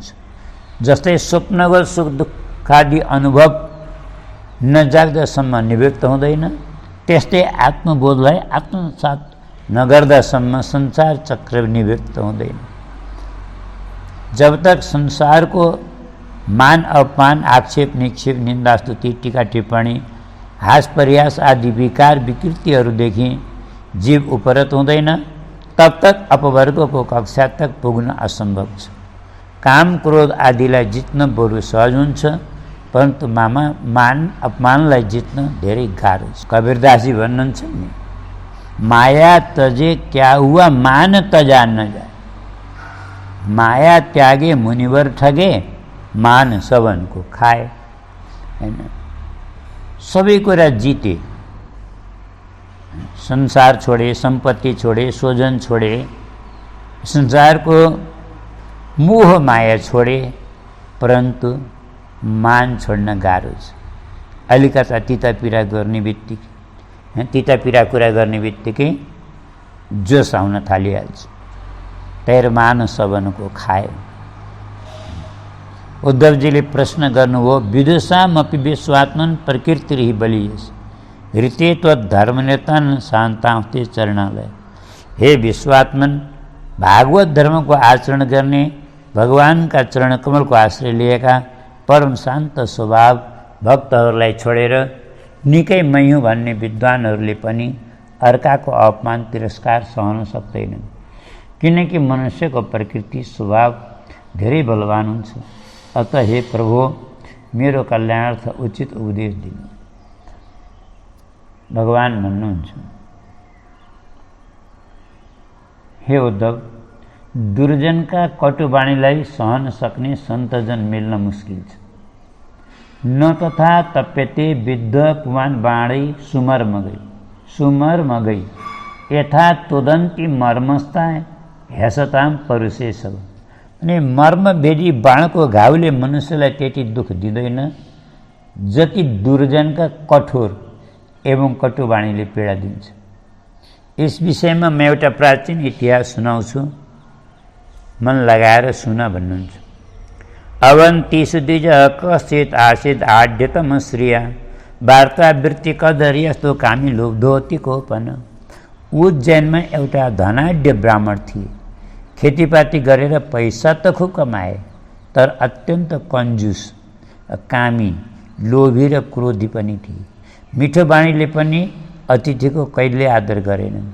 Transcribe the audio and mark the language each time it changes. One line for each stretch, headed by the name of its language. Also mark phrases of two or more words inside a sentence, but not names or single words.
Nepali: जस्तै स्वप्नगत सुख दुःखादि अनुभव नजाग्दासम्म निवृत्त हुँदैन, त्यस्तै आत्मबोधलाई आत्मसात नगर्दासम्म संसार चक्र निवृत्त हुँदैन।
Hindi: जब तक
Nepali: संसारको मान अपमान, आक्षेप निक्षेप, निन्दा स्तुति, टीका टिप्पणी, हास परिहास आदि विकार विकृतिहरूदेखि जीव उपरत हुँदैन,
Hindi: तब तक
Nepali: अपवर्गको कक्षा तक पुग्न असम्भव छ। काम क्रोध आदिलाई जित्न बरु सहज हुन्छ, परन्तु मान अपमानलाई जित्न धेरै गाह्रो छ। कबीरदासजी भन्नुहुन्छ नि,
Hindi: माया तजे क्या हुआ मान तजा न जाए, माया त्यागे मुनिवर ठगे, मान सबनको खाए।
Nepali: हैन, सबै कुरा जिते, संसार छोडे, सम्पत्ति छोडे, स्वजन छोडे, संसारको मोह माया छोडे, परन्तु मान छोड्न गाह्रो छ। अलिकता तितापिरा गर्ने बित्तिकै, तितापिरा कुरा गर्ने बित्तिकै जोस आउन थालिहाल्छ। तेर मान सबनको खायो। उद्धवजीले प्रश्न गर्नुभयो,
Sanskrit: विदुषामपि विश्वात्मन प्रकृतिरिहि बलियस ऋते त्वद्धर्मनिरतन शान्तांस्ते चरणालय।
Nepali: हे विश्वात्मन, भागवत धर्मको आचरण गर्ने, भगवानका चरण कमलको आश्रय लिएका परम शान्त स्वभाव भक्तहरूलाई छोडेर निकै मै हुँ भन्ने विद्वानहरूले पनि अर्काको अपमान तिरस्कार सहन सक्दैनन्, किनकि मनुष्यको प्रकृति स्वभाव धेरै बलवान हुन्छ। अत हे प्रभु, मेरो कल्याणार्थ उचित उपदेश दिनु। भगवान भन्नुहुन्छ, हे उद्धव, दुर्जनका कटुवाणीलाई सहन सक्ने सन्तजन मिल्न मुस्किल छ।
Sanskrit: न तथा तप्यते विद्ध पुमान बाणै सुमर्म गई यथा तोदन्ती मर्मस्ता ह्यासताम परुषे सब।
Nepali: अनि मर्मभेदी बाणको घाउले मनुष्यलाई त्यति दुःख दिँदैन जति दुर्जनका कठोर एवं कटुवाणीले पीडा दिन्छ। यस विषयमा म एउटा प्राचीन इतिहास सुनाउँछु, मन लगाएर सुन भन्नुहुन्छ।
Sanskrit: अवन्तीषु द्विज कश्चित् आसीत् आढ्यतम श्रिया वार्तावृत्ति कदरी यस्तो कामी लोभधोती कोपन।
Nepali: उज्जैनमा एउटा धनाढ्य ब्राह्मण थिए। खेतीपाती गरेर पैसा त खुब कमाए, तर अत्यन्त कन्जुस, कामी, लोभी र क्रोधी पनि थिए। मिठो बाणीले पनि अतिथिको कहिले आदर गरेनन्।